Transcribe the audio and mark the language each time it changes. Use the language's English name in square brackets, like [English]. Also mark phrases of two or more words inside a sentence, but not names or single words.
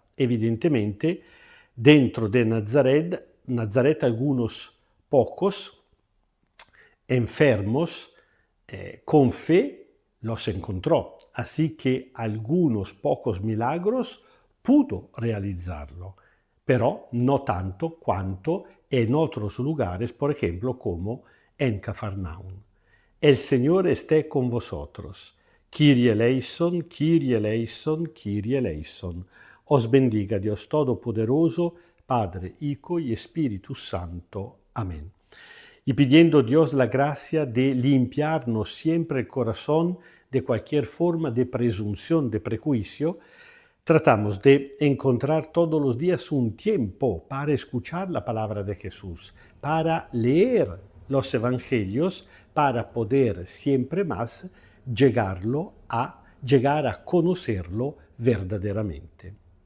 [Spanish] Evidentemente, dentro de Nazaret algunos pocos enfermos con fe los encontró. Así que algunos pocos milagros pudo realizarlo, pero no tanto cuanto en otros lugares, por ejemplo, como en Cafarnaum. El Señor esté con vosotros. [Greek] Κύριε ελέησον, Κύριε ελέησον, Κύριε ελέησον. [Spanish] Os bendiga Dios Todopoderoso, Padre, Hijo y Espíritu Santo. Amén. Y pidiendo a Dios la gracia de limpiarnos siempre el corazón de cualquier forma de presunción, de prejuicio, tratamos de encontrar todos los días un tiempo para escuchar la palabra de Jesús, para leer los evangelios, para poder siempre más llegar a conocerlo verdaderamente.